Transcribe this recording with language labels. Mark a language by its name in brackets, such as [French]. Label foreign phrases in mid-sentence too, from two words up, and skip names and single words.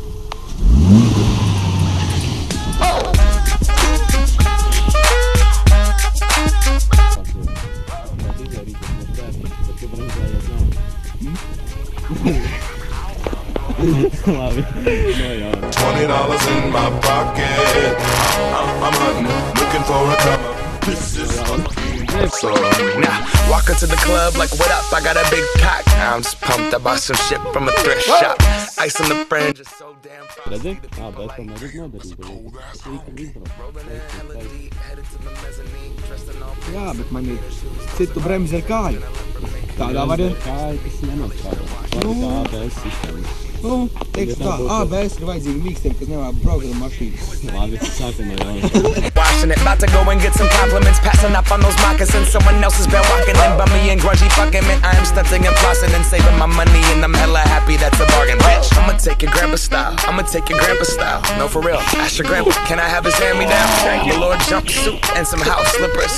[Latvian] Labi, [English] $20 in my pocket. I'm hunting, looking for a come up. This is fucking awesome. Now, walk into the club like, what up? I got a big cock. I'm just pumped. I bought some shit from a thrift shop. Ice on the fringe is so damn [Latvian] redzi? ABS tomēr ir noderīga. Līkuma izbrauc. Jā, bet man ir citu bremzi ar kāju. Tādā variantā. Kāja, kas nenostrādā. Labi, ABS sistēma. Nu, teikšu tā, ABS ir vajadzīgi mīkstiem, kas nevar braukt ar mašīnas. Labi, sākam ar jaunu. [English] Washing it, about to go and get some compliments. Passing up on those moccasins. Someone else has been walking in by me and grungy fucking man. I am stunting and flossing and saving my money, and I'm hella happy that's a bargain, bitch. I'ma take your grandpa style. I'ma take your grandpa style. No, for real. Ask your grandpa, can I have his hand-me-down? Your Lord jumpsuit and some house slippers.